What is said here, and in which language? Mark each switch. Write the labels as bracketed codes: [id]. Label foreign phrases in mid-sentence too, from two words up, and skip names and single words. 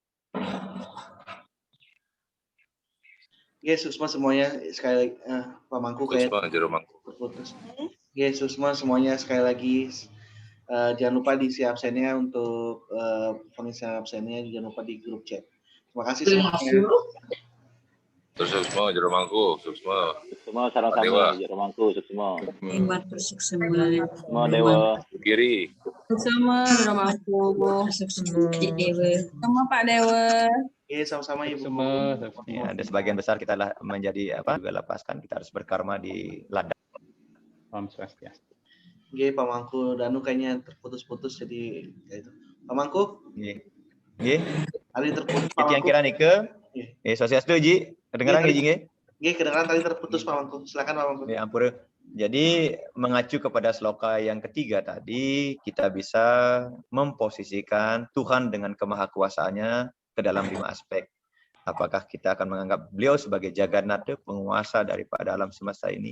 [id] Susma semuanya sekali lagi Pak Mangku kayak terputus. Susma semuanya sekali lagi jangan lupa diisi absennya untuk pengisian absennya, jangan lupa di grup chat. Terima kasih semuanya. Terus Suksma jero mangku, Suksma. [ban] Suksma sareng sami jero mangku, Suksma. [id] Suksma Dewa. Kiri. Suksma jero mangku, Suksma Dewa. Sama Pak Dewa. Sama-sama Ibu. Ya, ada sebagian besar kita menjadi juga lepaskan, kita harus berkarma di ladang. Om Swastiastu. Pak Mangku Danu kayaknya terputus-putus jadi ya itu. Pak Mangku? Nggih. Tadi terputus Pak Mangku. Yang kira nike? Swastiastu Ji. Kedengaran nggih, Ji? Nggih, kedengaran tadi terputus Pak Mangku. Silakan Pak Mangku. Ya, ampun. Jadi mengacu kepada sloka yang ketiga tadi, kita bisa memposisikan Tuhan dengan kemahakuasaannya ke dalam 5 aspek. Apakah kita akan menganggap beliau sebagai Jagannatha, penguasa daripada alam semesta ini?